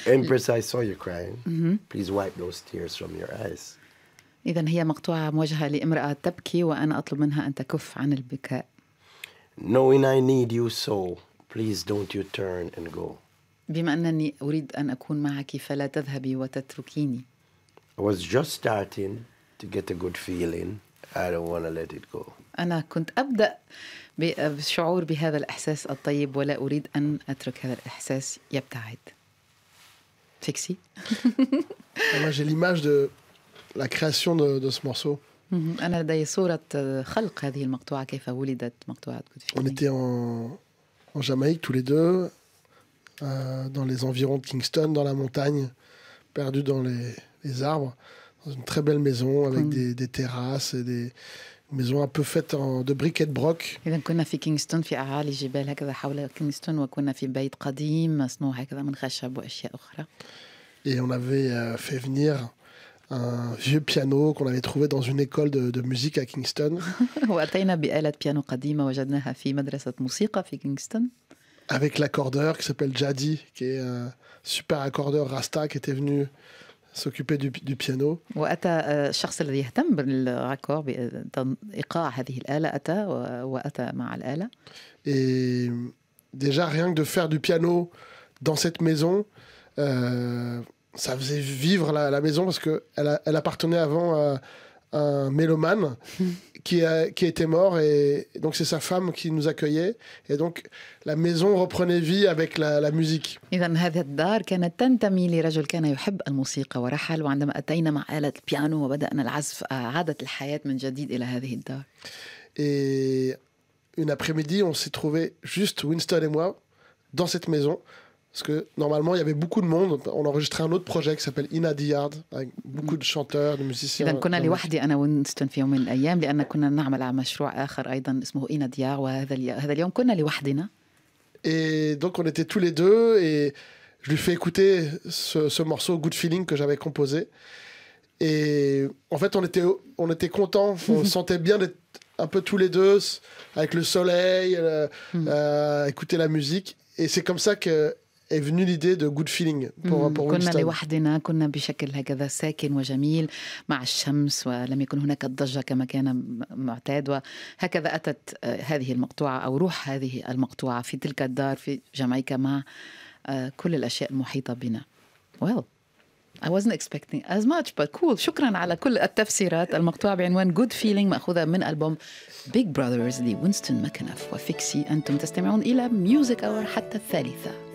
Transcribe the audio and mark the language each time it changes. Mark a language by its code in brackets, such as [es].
[en] Empress, I saw you crying. Mm-hmm. Please wipe those tears from your eyes. [ar] إذن هي مقطوعة موجهة لامرأة تبكي وأنا أطلب منها أن تكف عن البكاء. [en] Knowing I need you so, please don't you turn and go. [ar] بما أنني أريد أن أكون معك فلا تذهبي وتتركيني. [en] I was just starting to get a good feeling. I don't want to let it go. [ar] أنا كنت أبدأ بالشعور بهذا الإحساس الطيب ولا أريد أن أترك هذا الإحساس يبتعد. Fixie. [fr] Moi j'ai l'image de la création de ce morceau. [ar] أنا لدي صورة خلق هذه المقطوعة كيف ولدت مقطوعة Good Feeling. [fr] On était en Jamaïque tous les deux, dans les environs de Kingston, dans la montagne, perdus dans les arbres, dans une très belle maison avec des terrasses et des maisons un peu faites de briques et de broc. [ar] إذا كنا في كينغستون في أعالي جبال هكذا حول كينغستون وكنا في بيت قديم مصنوع هكذا من خشب وأشياء أخرى. [fr] Et on avait fait venir un vieux piano qu'on avait trouvé dans une école de musique à Kingston. [ar] وأتينا بآلة بيانو قديمة وجدناها في مدرسة موسيقى في كينغستون. [fr] Avec l'accordeur qui s'appelle Jadi, qui est un super accordeur Rasta qui était venu s'occuper du piano. [ar] وأتى الشخص الذي يهتم بالراكور بإيقاع هذه الآلة وأتى مع الآلة. [fr] Et déjà rien que de faire du piano dans cette maison, ça faisait vivre la maison parce qu'elle appartenait avant à un mélomane qui était mort et donc c'est sa femme qui nous accueillait et donc la maison reprenait vie avec la musique. [ar] إذن هذه الدار كانت تنتمي لرجل كان يحب الموسيقى ورحل وعندما أتينا مع آلة البيانو وبدأنا العزف عادت الحياة من جديد إلى هذه الدار. [fr] Et une après-midi on s'est trouvé juste Winston et moi dans cette maison. Parce que normalement, il y avait beaucoup de monde. On enregistrait un autre projet qui s'appelle In the Yard, avec beaucoup de chanteurs, de musiciens. [ar] إذا كنا لوحدي أنا وينستون في يوم من الأيام لأن كنا نعمل على مشروع آخر أيضا اسمه In the Yard وهذا اليوم كنا لوحدنا. [fr] Et donc on était tous les deux et je lui fais écouter ce morceau Good Feeling que j'avais composé. Et en fait, on était contents, on se sentait bien d'être un peu tous les deux avec le soleil, écouter la musique. Et c'est comme ça que est venue l'idée de Good Feeling pour [ar] كنا [fr] Winston. [ar] لوحدنا كنا بشكل هكذا ساكن وجميل مع الشمس ولم يكن هناك الضجة كما كان معتاد وهكذا أتت هذه المقطوعة أو روح هذه المقطوعة في تلك الدار في جامايكا مع كل الأشياء المحيطة بنا. [en] Well, I wasn't expecting as much but cool. [ar] شكرا على كل التفسيرات. المقطوعة بعنوان Good Feeling مأخوذة من ألبوم Big Brothers لوينستون ماكناف وفيكسي. أنتم تستمعون إلى ميوزك أور حتى الثالثة.